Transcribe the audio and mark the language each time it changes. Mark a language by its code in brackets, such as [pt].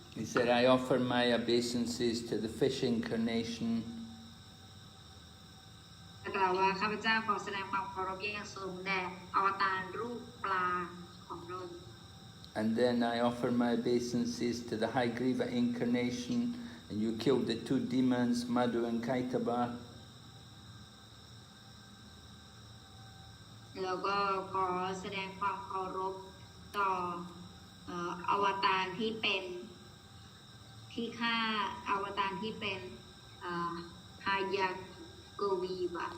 [en] He said, I offer my obeisances to the fish incarnation, [th] กล่าวว่าข้าพเจ้าขอแสดงความเคารพอย่างสูงแด่อวตารรูปปลาของเรา [en] and then I offer my obeisances to the High Griva incarnation, and you killed the two demons, Madhu and Kaitaba. [th] แล้วก็ขอแสดงความเคารพต่ออวตารที่เป็นที่ฆ่าอวตารที่เป็นฮายากวีวะ